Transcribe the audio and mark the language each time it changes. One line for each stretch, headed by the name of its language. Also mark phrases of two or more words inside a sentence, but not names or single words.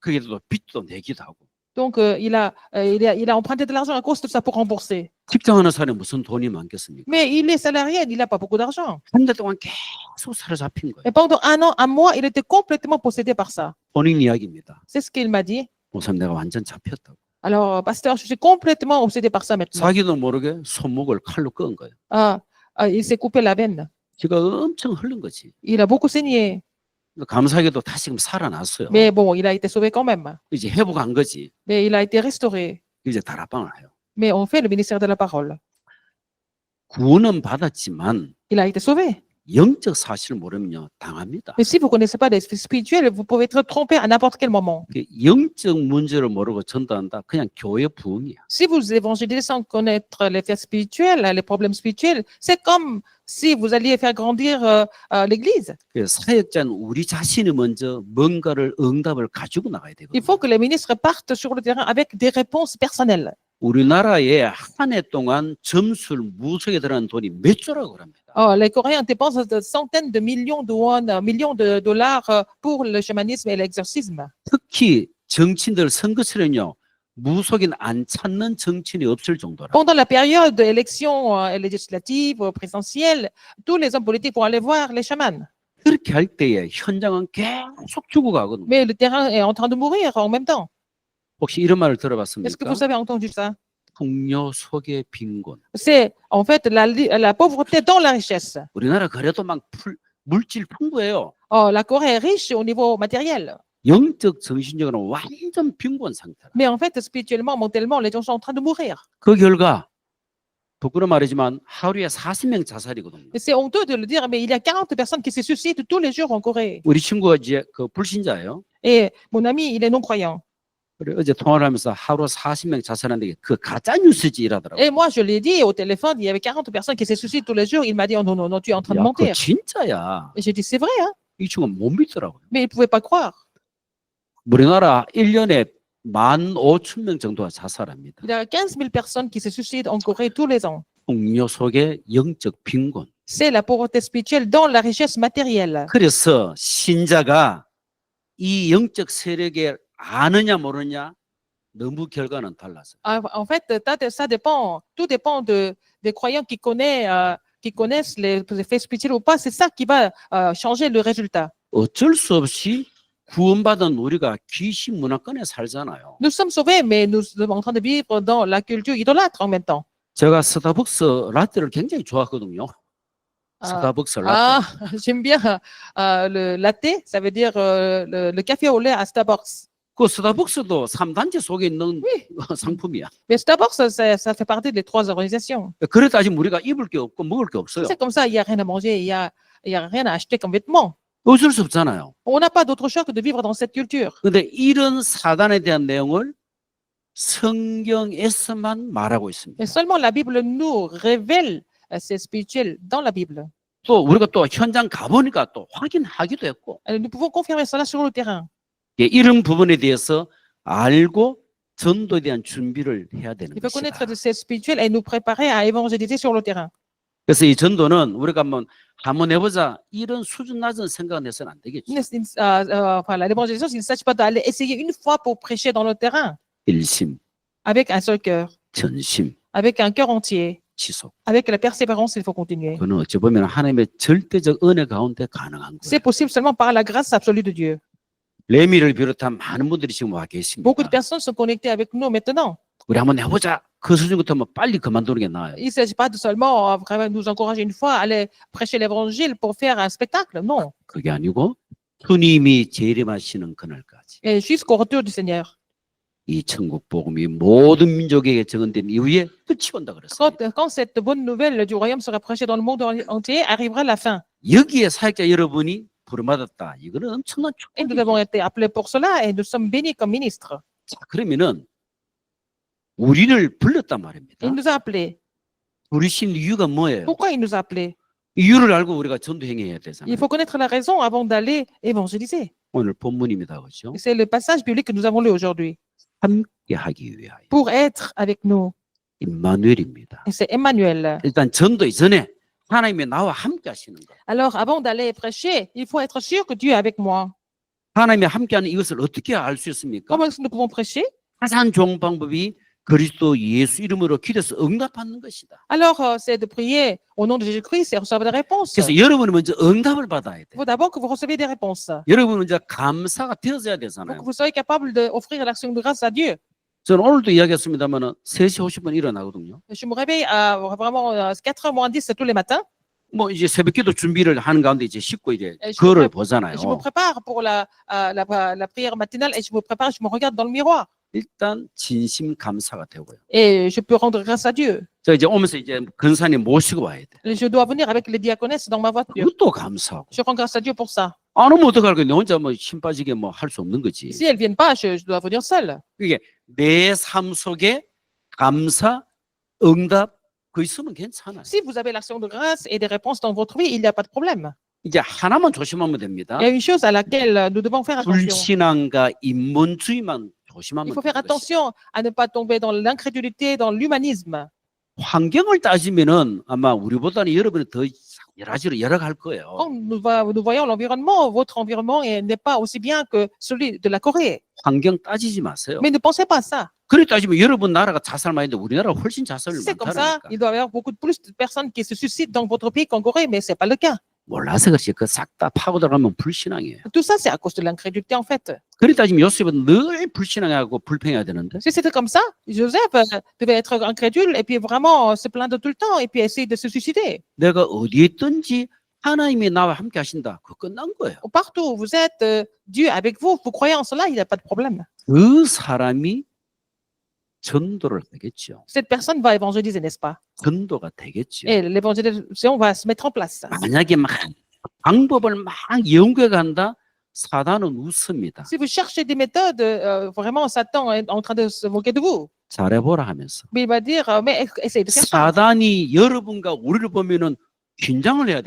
Korean: 거기에도 빚도 내기도 하고.
French: Donc, il a emprunté de l'argent à cause de ça pour rembourser.
Korean: 직장하는 사람이 무슨 돈이 많겠습니까?
French: Mais il est salarié, il n'a pas beaucoup d'argent.
Korean: 한 달 동안 계속 사로잡힌 거예요.
French: Et pendant un an, un mois, il était complètement possédé par ça.
Korean: 본인 이야기입니다.
French: C'est ce qu'il m'a dit.
Korean: 목사님 내가 완전 잡혔다고.
French: Alors, pasteur, je suis complètement obsédé par ça maintenant.
Korean: 자기도 모르게 손목을 칼로 끄은 거예요.
French: Il s'est coupé la veine.
Korean: 피가 엄청 흐른 거지.
French: Il a beaucoup saigné.
Korean: 감사하게도 다시금 살아났어요.
French: Mais bon, il a été sauvé quand même.
Korean: 이제 회복한 거지.
French: Mais il a été restauré.
Korean: 이제 다락방을 해요.
French: Mais on fait le ministère de la parole.
Korean: 구원은 받았지만
French: Il a été sauvé.
Korean: 영적 사실을 모르면요 당합니다.
French: Mais si vous ne connaissez pas l'esprit spirituel, vous pouvez être trompé à n'importe quel moment.
Korean: 영적 문제를 모르고 전도한다. 그냥 교회 부흥이야.
French: Si vous évangélisez sans connaître les faits spirituels, les problèmes spirituels, c'est comme si vous alliez faire grandir l'Église.
Korean: 사역자는 우리 자신이 먼저 뭔가를 응답을 가지고 나가야
French: Il
Korean: 되거든요.
French: faut que les ministres partent sur le terrain avec des réponses personnelles.
Korean: 우리나라에 한 해 동안 점술 무속에 들어간 돈이 몇 조라고 합니다.
French: Les Coréens dépensent de centaines de millions de won, millions de dollars pour le chamanisme et l'exorcisme.
Korean: 특히 정치인들 선거철에는요 무속인 안 찾는 정치인이 없을 정도라.
French: Pendant la période d'élection législative, présidentielle, tous les hommes politiques vont aller voir les chamans.
Korean: 그렇게 할 때에 현장은 계속 죽어가거든요.
French: Mais le terrain est en train de mourir en même temps.
Korean: 혹시 이런 말을
French: Est-ce que
Korean: 들어봤습니까?
French: vous avez entendu ça?
Korean: 풍요 속의 빈곤.
French: C'est en fait la pauvreté dans la richesse.
Korean: 우리나라 그래도 막 물질 풍부해요.
French: La Corée est riche au niveau matériel.
Korean: 영적 정신적으로 완전 빈곤 상태라.
French: Mais en fait, spirituellement, mentalement, les gens sont en train de mourir.
Korean: 그 결과 부끄러워 말이지만 하루에 40명 자살이거든요.
French: Et c'est honteux de le dire, mais il y a 40 personnes qui se suicident tous les jours en Corée.
Korean: 우리 친구가 이제 그 불신자예요.
French: Et mon ami, il est non-croyant.
Korean: 그래 어제 통화를 하면서 하루 40명 자살하는데 그 가짜 뉴스지 이라더라고요.
French: Et moi, je l'ai dit au téléphone, il y avait 40 personnes qui se suicident tous les jours. Il m'a dit, oh non, non, non, tu es en train de
Korean: 야, 그거
French: mentir.
Korean: 진짜야.
French: Et j'ai dit, c'est vrai, hein?
Korean: 이 친구가 못 믿더라고요.
French: Mais il ne pouvait pas croire.
Korean: 우리나라 1년에 15,000명 정도가 자살합니다.
French: Il y a 15 000 personnes qui se suicident en Corée tous les ans.
Korean: 풍요 속의 영적 빈곤.
French: C'est la pauvreté spirituelle dans la richesse matérielle.
Korean: 그래서 신자가 이 영적 세력에 아느냐 모르냐 너무 결과는 달라서.
French: En fait, ça dépend, tout dépend des croyants qui connaissent les faits spirituels ou pas. C'est ça qui va changer le résultat.
Korean: 어쩔 수 없이 구원받은 우리가 귀신 문화권에 살잖아요.
French: Nous sommes sauvés, mais nous sommes en train de vivre dans la culture idolâtre en même temps.
Korean: 제가 스타벅스 라떼를 굉장히 좋아하거든요. 스타벅스 라떼.
French: J'aime bien le latte, ça veut dire le café au lait à Starbucks.
Korean: 그 스타벅스도 3단체 속에 있는 상품이야.
French: Mais Starbucks, ça fait partie des 3 organisations.
Korean: 그래 따지면 우리가 입을 게 없고 먹을 게 없어요.
French: C'est comme ça, il n'y a rien à manger, il y a rien à acheter comme vêtements.
Korean: 어쩔 수 없잖아요.
French: On n'a pas d'autre choix que de vivre dans cette culture.
Korean: 근데 이런 사단에 대한 내용을 성경에서만 말하고 있습니다.
French: Mais seulement la Bible nous révèle ces spirituels dans la Bible.
Korean: 또 우리가 또 현장 가보니까 또 확인하기도 했고
French: Nous pouvons confirmer cela sur le terrain.
Korean: 예, 이런 부분에 대해서 알고 전도에 대한 준비를 해야 되는
French: Il faut connaître
Korean: 것이다.
French: de ces spirituels et nous préparer à évangéliser sur le terrain.
Korean: 그래서 이 전도는 우리가 한번 해보자 이런 수준 낮은 생각은 해서는 안 되겠죠.
French: Enfin, l'évangélisation, il ne s'agit pas d'aller essayer une fois pour prêcher dans le terrain
Korean: 일심,
French: avec un seul cœur,
Korean: 전심,
French: avec un cœur entier,
Korean: 지속.
French: avec la persévérance, il faut continuer.
Korean: 그는 어찌 보면 하나님의 절대적 은혜 가운데 가능한
French: C'est
Korean: 거예요.
French: possible seulement par la grâce absolue de Dieu.
Korean: 레미를 비롯한 많은 분들이 지금 와 계십니다.
French: Beaucoup de personnes sont connectées avec nous maintenant.
Korean: 우리 한번 해보자. 그 수준부터 빨리 그만두는 게 나아요.
French: Il ne s'agit pas de seulement vraiment nous encourager une fois à aller prêcher l'évangile pour faire un spectacle. Non.
Korean: 그게 아니고 주님이 재림하시는 그날까지
French: Et jusqu'au retour du Seigneur.
Korean: 이 천국 복음이 모든 민족에게 증언된 이후에 끝이 온다 그랬어요.
French: Quand cette bonne nouvelle du royaume sera prêchée dans le monde entier, arrivera la fin.
Korean: 여기에 사역자 여러분이 부름받았다. 이거는 엄청난
French: Et nous
Korean: 축복이죠.
French: avons été appelés pour cela et nous sommes bénis comme ministres.
Korean: 자, 그러면은 우리를 불렀단 말입니다.
French: Il nous a appelés.
Korean: 부르신 이유가 뭐예요?
French: Pourquoi il nous a appelés?
Korean: 이유를 알고 우리가 전도 행해야
French: Il
Korean: 되잖아요.
French: faut connaître la raison avant d'aller évangéliser.
Korean: 오늘 본문입니다. 그렇죠?
French: Et c'est le passage biblique que nous avons lu aujourd'hui.
Korean: 함께 하기 위하여.
French: Pour être avec nous.
Korean: 임마누엘입니다.
French: Et c'est Emmanuel.
Korean: 일단 전도 이전에 하나님이 나와 함께 하시는 거.
French: Alors, avant d'aller prêcher, il faut être sûr que Dieu est avec moi.
Korean: 하나님이 함께하는 이것을 어떻게 알 수 있습니까?
French: Comment est-ce que nous pouvons prêcher?
Korean: 가장 좋은 방법이 그리스도 예수 이름으로 기도해서 응답받는 것이다.
French: Alors, c'est de prier au nom de Jésus-Christ et recevoir des réponses.
Korean: 그래서 여러분이 먼저 응답을 받아야 돼.
French: Il faut d'abord que vous receviez des réponses.
Korean: 여러분은 먼저 감사가 되어져야
French: Il faut
Korean: 되잖아요.
French: que vous soyez capable d'offrir l'action de grâce à Dieu.
Korean: 저는 오늘도 이야기했습니다만 3시 50분 일어나거든요.
French: Je me réveille à vraiment 4h moins 10 tous les matins.
Korean: 뭐 이제 새벽기도 준비를 하는 가운데 이제 씻고 이제 에, 거울을
French: je
Korean: 보잖아요.
French: Je me prépare pour la prière matinale et je me prépare, je me regarde dans le miroir.
Korean: 일단 진심 감사가 되고요.
French: Et je peux rendre grâce à Dieu.
Korean: 저 이제 오면서 이제 근사님 모시고 와야 돼.
French: Et je dois venir avec les diaconesses dans ma voiture.
Korean: 그것도 감사하고.
French: Je rends grâce à Dieu pour ça.
Korean: 안 오면 어떡할 거냐. 혼자 뭐 힘 빠지게 뭐 할 수 없는 거지.
French: Si elles viennent pas, je dois venir seule.
Korean: 이게 내 삶 속에 감사, 응답 그 있으면 괜찮아요.
French: Si vous avez l'action de grâce et des réponses dans votre vie, il n'y a pas de problème.
Korean: 이제 하나만 조심하면 됩니다.
French: Il y a une chose à laquelle nous devons faire attention.
Korean: 불신앙과 인본주의만
French: Il
Korean: 조심하면
French: faut faire
Korean: 되는 것이죠.
French: attention à ne pas tomber dans l'incrédulité, dans l'humanisme.
Korean: 환경을 따지면은 아마 우리보다는 여러분이 더 여러 가지로 열어갈 거예요.
French: Quand nous voyons l'environnement, votre environnement n'est pas aussi bien que celui de la Corée.
Korean: 환경 따지지 마세요.
French: Mais ne pensez pas à ça.
Korean: 그래 따지면 여러분 나라가 자살 많이 했는데 우리나라가 훨씬 자살률
French: Si c'est comme ça,
Korean: 많다니까.
French: il doit y avoir beaucoup plus de personnes qui se suicident dans votre pays qu'en Corée, mais ce n'est pas le cas.
Korean: 몰라서 그렇지 그 싹 다 파고 들어가면 불신앙이에요.
French: Tout ça, c'est à cause de l'incrédulité, en fait.
Korean: 그래 따지면 요셉은 늘 불신앙하고 불평해야 되는데
French: Si c'était comme ça, Joseph devait être incrédule et puis vraiment se plaindre tout le temps et puis essayer de se suicider.
Korean: 내가 어디에 있든지 하나님이 나와 함께 하신다. 그거 끝난 거예요.
French: Partout où vous êtes, Dieu est avec vous, vous croyez en cela, il n'y a pas de problème.
Korean: 그 사람이 전도를 하겠죠.
French: Cette personne va évangéliser, n'est-ce pas?
Korean: 전도가 되겠죠.
French: Et l'évangélisation va se mettre en place.
Korean: 만약에 막 방법을 막 연구해 간다. 사단은 웃습니다.
French: Si vous cherchez des méthodes, vraiment, Satan est en train de se moquer de vous.
Korean: 잘해보라 하면서.
French: Mais il va dire, mais essayez de faire ça.
Korean: 사단이 여러분과 우리를 보면은 긴장을 해야